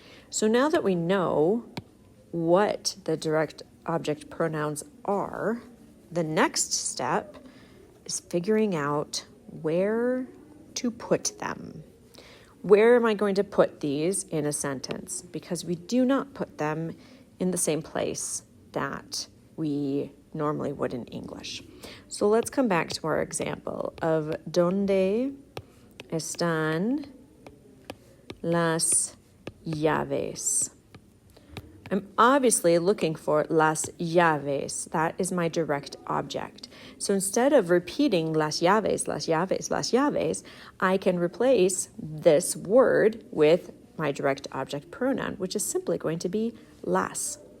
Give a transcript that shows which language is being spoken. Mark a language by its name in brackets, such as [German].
[English] So now that we know what the direct object pronouns are, the next step is figuring out where to put them. Where am I going to put these in a sentence? Because we do not put them in the same place that we normally would in English. So let's come back to our example of [Spanish] ¿Dónde están las llaves? [English] I'm obviously looking for las llaves. That is my direct object. So instead of repeating las llaves, las llaves, las llaves, I can replace this word with my direct object pronoun, which is simply going to be las.